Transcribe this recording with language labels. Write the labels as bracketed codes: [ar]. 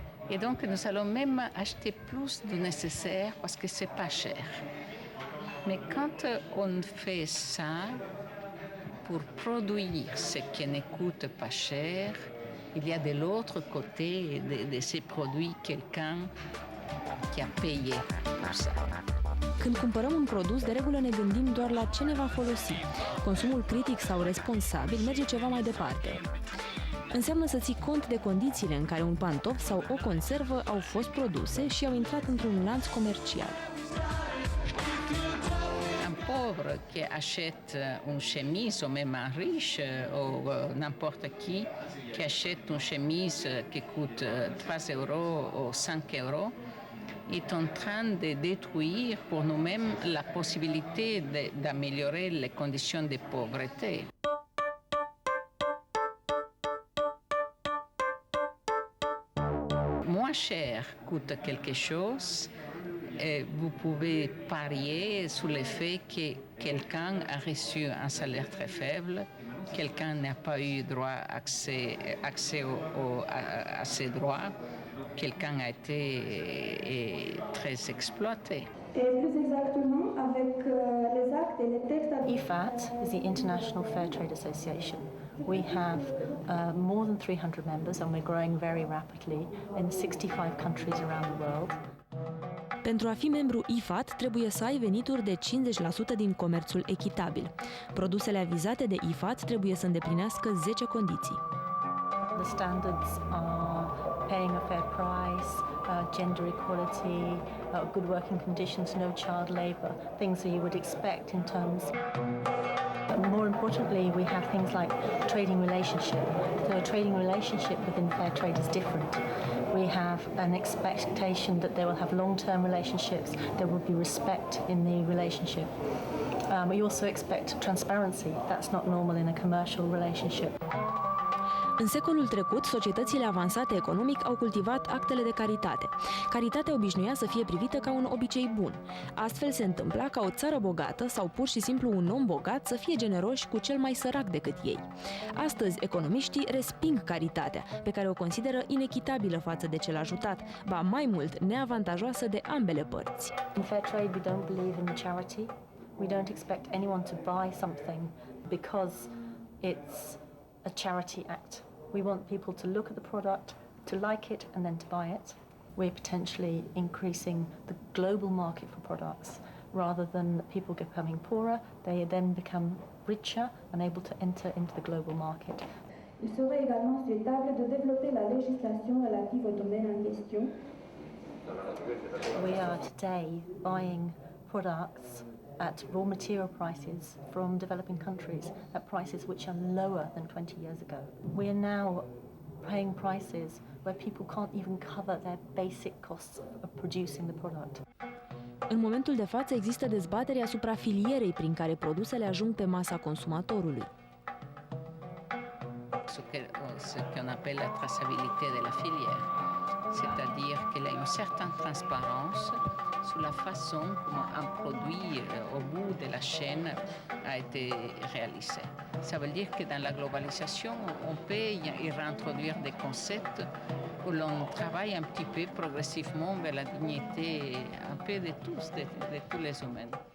[fr] Et donc nous allons même acheter plus du nécessaire parce que c'est pas cher. Mais quand on fait ça pour produire ce qui ne coûte pas cher, il y a de l'autre côté de ces produits quelqu'un qui a payé pour ça. [ro] Când cumpărăm un produs, de regulă ne gândim doar la ce ne va folosi. Consumul critic sau responsabil merge ceva mai departe. Înseamnă să ții cont de condițiile în care un pantof sau o conservă au fost produse și au intrat într-un lanț comercial. [fr] Un pauvre qui achète une chemise, ou même un riche, ou n'importe qui achète une chemise qui coûte 3 euros ou 5 euros, est en train de détruire pour nous-mêmes la possibilité d'améliorer les conditions de pauvreté. Moins cher coûte quelque chose, et vous pouvez parier sur le fait que quelqu'un a reçu un salaire très faible, quelqu'un n'a pas eu droit accès à ses droits, quelqu'un a été très exploité. Et plus exactement avec les actes et les textes. [en] IFAT is the International Fair Trade Association. We have more than 300 members and we're growing very rapidly in 65 countries around the world. [ro] Pentru a fi membru IFAT, trebuie să ai venituri de 50% din comerțul echitabil. Produsele avizate de IFAT trebuie să îndeplinească 10 condiții. [en] The standards are paying a fair price, gender equality, good working conditions, no child labour, things that you would expect in terms. But more importantly, we have things like trading relationship. So a trading relationship within fair trade is different. We have an expectation that they will have long-term relationships, there will be respect in the relationship. We also expect transparency. That's not normal in a commercial relationship. [ro] În secolul trecut, societățile avansate economic au cultivat actele de caritate. Caritatea obișnuia să fie privită ca un obicei bun. Astfel se întâmpla ca o țară bogată sau pur și simplu un om bogat să fie generoși cu cel mai sărac decât ei. Astăzi, economiștii resping caritatea, pe care o consideră inechitabilă față de cel ajutat, ba mai mult, neavantajoasă de ambele părți. [en] In fair trade, we don't believe in charity. We don't expect anyone to buy something because it's a charity act. We want people to look at the product, to like it, and then to buy it. We're potentially increasing the global market for products. Rather than people becoming poorer, they then become richer and able to enter into the global market. [fr] Il serait également souhaitable de développer la législation relative au domaine en question. [en] We are today buying products at raw material prices from developing countries at prices which are lower than 20 years ago. We are now paying prices where people can't even cover their basic costs of producing the product. [ro] În momentul de față există dezbatere asupra filierei prin care produsele ajung pe masa consumatorului. [fr] Ce qu'on appelle la traçabilité de la filière, c'est-à-dire qu'elle a une certaine transparence sur la façon comme un produit au bout de la chaîne a été réalisé. Ça veut dire que dans la globalisation, on peut y réintroduire des concepts où l'on travaille un petit peu progressivement vers la dignité un peu de tous les humains.